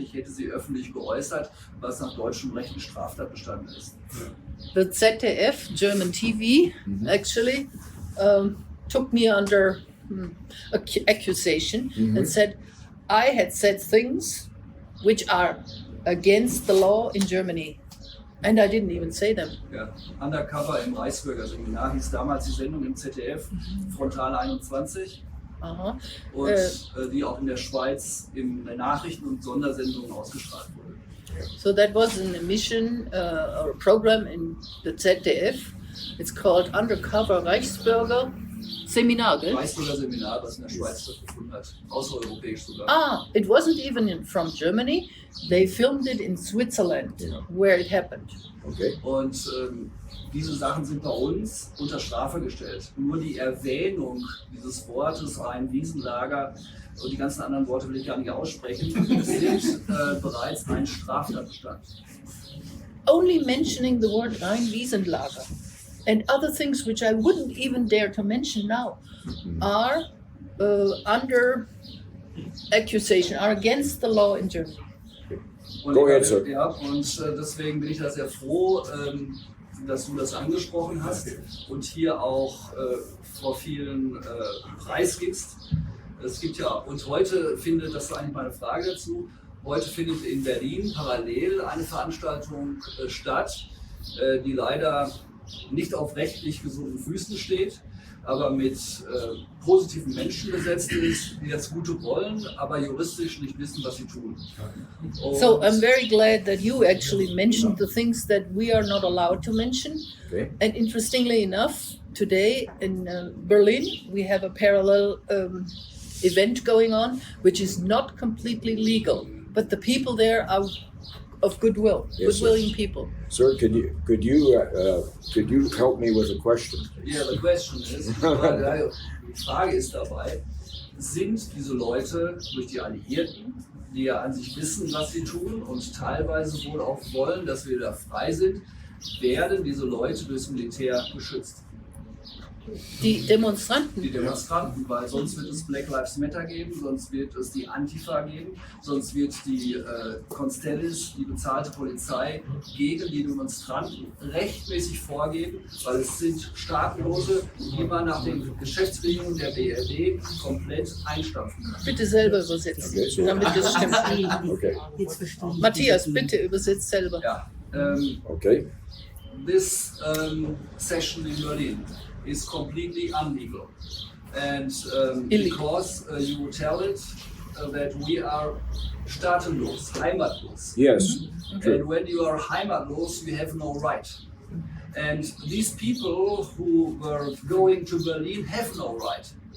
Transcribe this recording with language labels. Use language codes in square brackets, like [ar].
[de] Ich hätte sie öffentlich geäußert, was nach deutschem Recht ein Straftatbestand ist. [en] The ZDF, German TV, actually took me under accusation and said I had said things which are against the law in Germany. And I didn't even say them. [de] Ja, Undercover im Reichsbürgerseminar hieß damals die Sendung im ZDF, Frontal 21, und die auch in der Schweiz in Nachrichten und Sondersendungen ausgestrahlt wurde. [en] So that was an emission or a program in the ZDF. It's called Undercover Reichsbürger Seminar, gell? [de] Reichsbürgerseminar, das in der Schweiz stattgefunden hat, außereuropäisch sogar. [en] It wasn't even from Germany. They filmed it in Switzerland, where it happened. Okay. [de] Und diese Sachen sind bei uns unter Strafe gestellt. Nur die Erwähnung dieses Wortes Rhein-Wiesenlager und die ganzen anderen Worte will ich gar nicht aussprechen, sind bereits ein Straftatbestand. [en] Only mentioning the word Rhein-Wiesenlager and other things which I wouldn't even dare to mention now are under accusation, are against the law in Germany. [de] Und [en] Go ahead, sir. [de] Ja, und deswegen bin ich da sehr froh, dass du das angesprochen hast und hier auch vor vielen preisgibst. Es gibt ja, und heute findet, das war eigentlich meine Frage dazu, heute findet in Berlin parallel eine Veranstaltung statt, die leider nicht auf rechtlich gesunden Füßen steht, aber mit positiven Menschen besetzt ist, die das Gute wollen, aber juristisch nicht wissen, was sie tun. [en] So I'm very glad that you actually mentioned the things that we are not allowed to mention. Okay. And interestingly enough, today in Berlin, we have a parallel event going on, which is not completely legal, but the people there are of goodwill, Yes, goodwilling people. Sir, could you help me with a question? Yeah, the question is, [de] die Frage ist dabei, sind diese Leute durch die Alliierten, die ja an sich wissen, was sie tun und teilweise wohl auch wollen, dass wir da frei sind, werden diese Leute durchs Militär geschützt? Die Demonstranten. Die Demonstranten, weil sonst wird es Black Lives Matter geben, sonst wird es die Antifa geben, sonst wird die Constellis, die bezahlte Polizei, gegen die Demonstranten rechtmäßig vorgehen, weil es sind Staatenlose, die man nach den Geschäftsbedingungen der BRD komplett einstampfen kann. Bitte selber übersetzen, [en] Okay, so. [de] damit es stimmt. [en] Okay. [de] Matthias, bitte übersetzt selber. Ja, [en] Okay. this session in Berlin is completely illegal, and because you tell it that we are [de] staatenlos, heimatlos. [en] Yes. And when you are heimatlos, you have no right. And these people who were going to Berlin have no right.